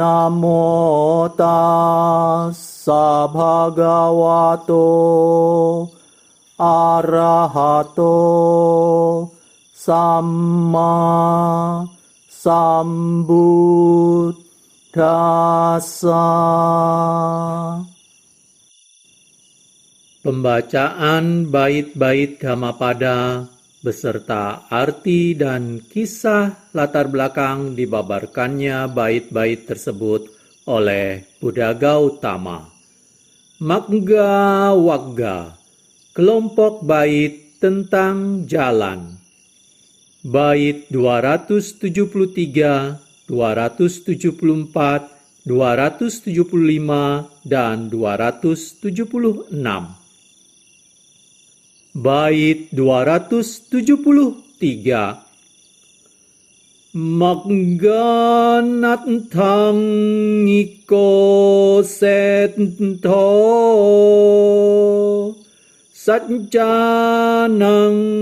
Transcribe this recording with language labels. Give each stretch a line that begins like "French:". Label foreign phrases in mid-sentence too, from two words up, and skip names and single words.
Pali: Namo tassa bhagavato arahato samma sambuddhassa.
Indonesian: Pembacaan bait-bait Dhammapada beserta arti dan kisah latar belakang dibabarkannya bait-bait tersebut oleh Buddha Gautama. Magga Wagga, kelompok bait tentang jalan. Bait 273, 274, 275, dan 276. Bait 273.
Pali: Magga nathang iko sento sajjanang